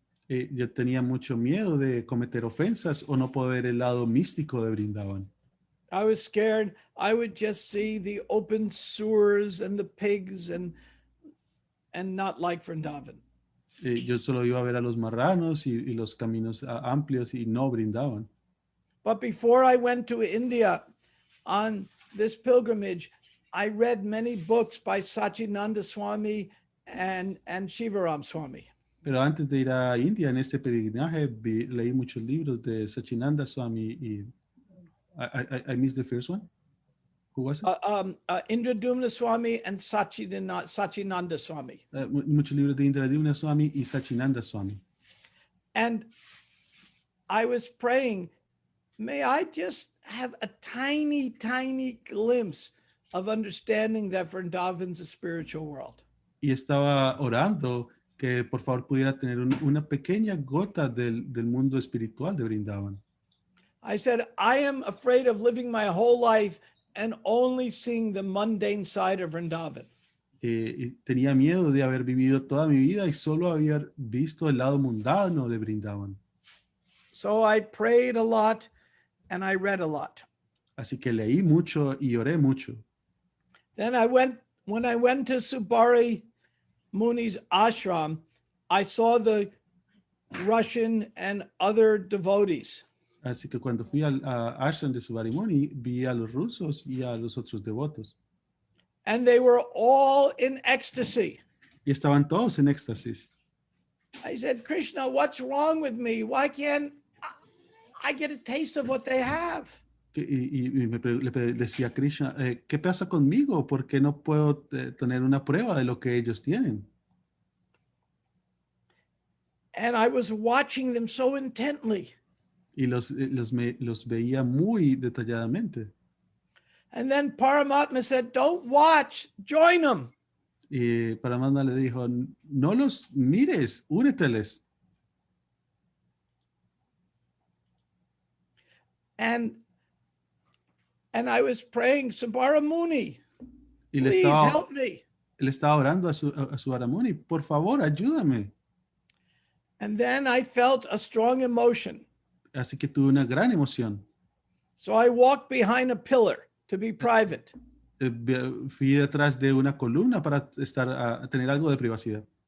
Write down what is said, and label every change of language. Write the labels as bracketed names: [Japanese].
[Spanish] Yo tenía mucho miedo de cometer ofensas o no poder ver el lado místico de Brindavan. [English] I was scared I would just see the open sewers and the pigs and not like Vrindavan. [Spanish] Yo solo iba a ver a los marranos y los caminos amplios y no Brindavan. [English] But before I went to India on this pilgrimage, I read many books by Sachinanda Swami and Shivaram Swami. [Spanish] Pero antes de ir a India en este peregrinaje, leí muchos libros de Sachinanda Swami y [English] I missed the first one. Who was it? Indradumna Swami and Sachinanda Swami. [Spanish] Muchos libros de Indradumna Swami y Sachinanda Swami. [English] And I was praying, may I just have a tiny, tiny glimpse of understanding that Vrindavan's a spiritual world. [Spanish] Y estaba orando que por favor pudiera tener una pequeña gota del mundo espiritual de Brindavan. [English] I said, I am afraid of living my whole life and only seeing the mundane side of Vrindavan. [Spanish] Tenía miedo de haber vivido toda mi vida y solo haber visto el lado mundano de Brindavan. [English] So I prayed a lot and I read a lot. [Spanish] Así que leí mucho y oré mucho. [English] Then when I went to Subari Muni's ashram, I saw the Russian and other devotees. [Spanish] Así que cuando fui al ashram de Subari Muni, vi a los rusos y a los otros devotos. [English] And they were all in ecstasy. [Spanish] Y estaban todos en éxtasis. [English] I said, Krishna, what's wrong with me? Why can't I get a taste of what they have? [Spanish] Y le decía a Krishna, ¿qué pasa conmigo? ¿Por qué no puedo tener una prueba de lo que ellos tienen? [English] And I was watching them so intently. [Spanish] Y los veía muy detalladamente. [English] And then Paramatma said, don't watch, join them. [Spanish] Y Paramatma le dijo, no los mires, úneteles. [English] And I was praying, Subara Muni, [Spanish] Y [English] please help me. [Spanish] Le estaba orando a Subara Muni, por favor, ayúdame. [English] And then I felt a strong emotion. [Spanish] Así que tuve una gran emoción. [English] So I walked behind a pillar to be private. [Spanish] Fui detrás de una columna para tener algo de privacidad.